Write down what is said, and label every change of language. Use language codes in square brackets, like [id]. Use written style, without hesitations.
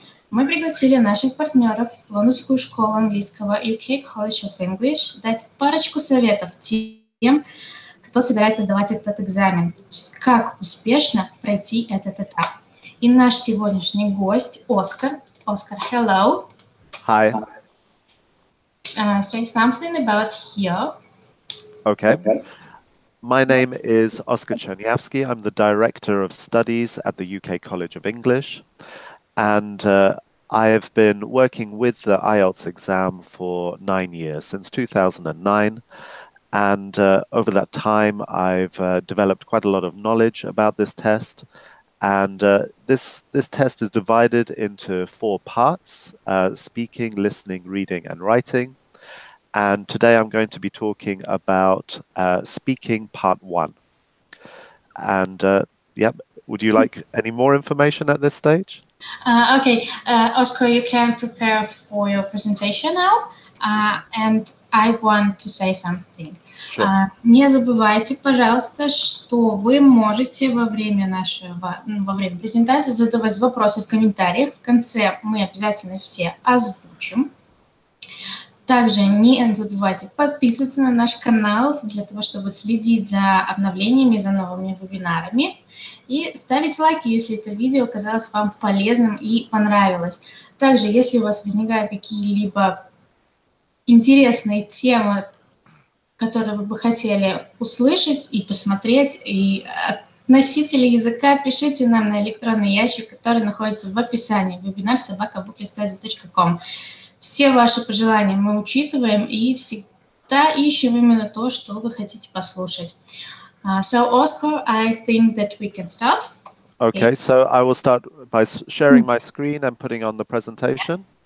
[ru] Мы пригласили наших партнеров, Лондонскую школу английского UK College of English, дать парочку советов тем, кто собирается сдавать этот экзамен, как успешно пройти этот этап. И наш сегодняшний гость Оскар. [en] Оскар, hello. Hi. Say something about you. Okay. My name is Oskar Czerniawski. I'm the Director of Studies at the UK College of English. And I have been working with the IELTS exam for 9 years, since 2009. And over that time, I've developed quite a lot of knowledge about this test. And this test is divided into 4 parts: speaking, listening, reading, and writing. And today I'm going to be talking about speaking part 1. And would you like any more information at this stage? Okay, Oscar, you can prepare for your presentation now. And I want to say something. Sure. [ru] Не забывайте, пожалуйста, что вы можете во время презентации задавать вопросы в комментариях. В конце мы обязательно все озвучим. Также не забывайте подписываться на наш канал для того, чтобы следить за обновлениями, за новыми вебинарами. И ставить лайки, если это видео оказалось вам полезным и понравилось. Также, если у вас возникают какие-либо интересные темы, которые вы бы хотели услышать и посмотреть, и от носителей языка, пишите нам на электронный ящик, который находится в описании: webinar@bookyourstudy.com. Все ваши пожелания мы учитываем и всегда ищем именно то, что вы хотите послушать. [en] So, Oscar, I think that we can start. Okay, so I will start by sharing my screen and putting on the presentation.